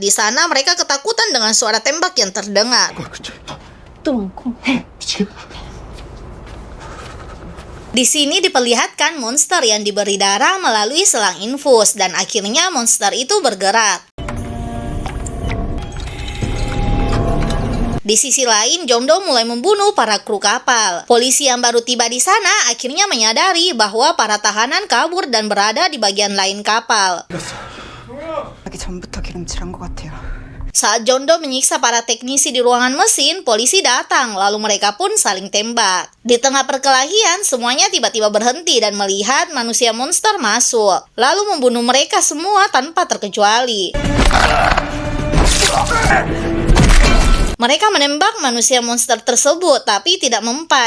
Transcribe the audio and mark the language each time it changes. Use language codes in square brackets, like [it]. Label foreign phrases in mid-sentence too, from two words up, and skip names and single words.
[id] Di sana mereka ketakutan dengan suara tembak yang terdengar. Di sini diperlihatkan monster yang diberi darah melalui selang infus dan akhirnya monster itu bergerak. Di sisi lain, Jong-do mulai membunuh para kru kapal. Polisi yang baru tiba di sana akhirnya menyadari bahwa para tahanan kabur dan berada di bagian lain kapal. [ko] 전부터 기름칠한 것 같아요. [id] Saat Jong-do menyiksa para teknisi di ruangan mesin, polisi datang, lalu mereka pun saling tembak. Di tengah perkelahian, semuanya tiba-tiba berhenti dan melihat manusia monster masuk, lalu membunuh mereka semua tanpa terkecuali. Mereka menembak manusia monster tersebut, tapi tidak mempan.